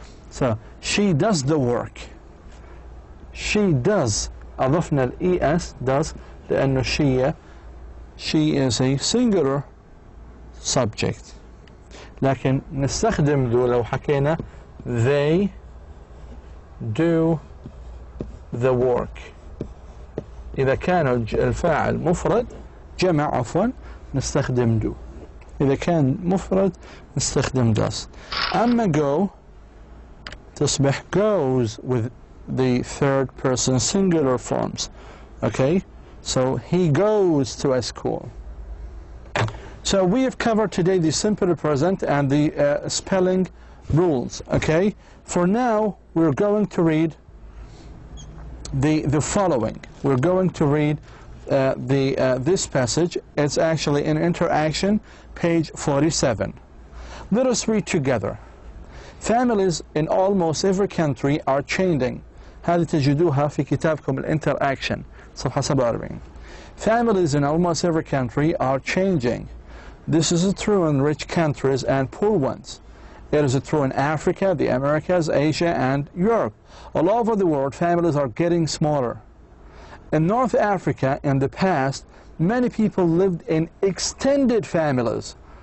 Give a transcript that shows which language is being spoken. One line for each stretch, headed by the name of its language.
English: So she does the work. She does
Arabic: أضفنا ال
English: es does
Arabic: لأنه
English: she is a singular subject.
Arabic: لكن نستخدم ذو لو حكينا
English: they do the work.
Arabic: إذا كان الفاعل مفرد جمع عفوا نستخدم do. إذا كان مفرد نستخدم does. أما
English: go
Arabic: تصبح
English: goes with the third person singular forms. Okay, so he goes to a school. So we have covered today the simple present and the spelling rules. Okay, for now we're going to read the following. We're going to read this passage. It's actually in interaction, page 47. Let us read together. Families in almost every country are changing.
Arabic: هذه تجدوها في كتابكم الانتراكشن صفحة 47.
English: Families in almost every country are changing. This is true in rich countries and poor ones. It is true in Africa, the Americas, Asia, and Europe. All over the world, families are getting smaller. In North Africa, in the past, many people lived in extended families.